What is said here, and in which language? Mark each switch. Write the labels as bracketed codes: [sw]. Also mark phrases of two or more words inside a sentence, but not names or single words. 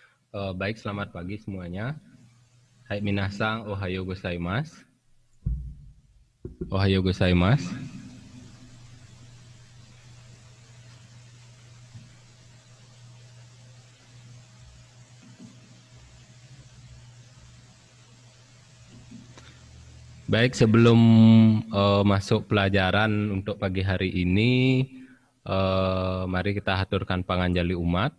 [id] Baik, selamat pagi semuanya. [ja] はい皆さん、おはようございます. おはようございます. [id] Baik, sebelum masuk pelajaran untuk pagi hari ini, mari kita haturkan panganjali umat.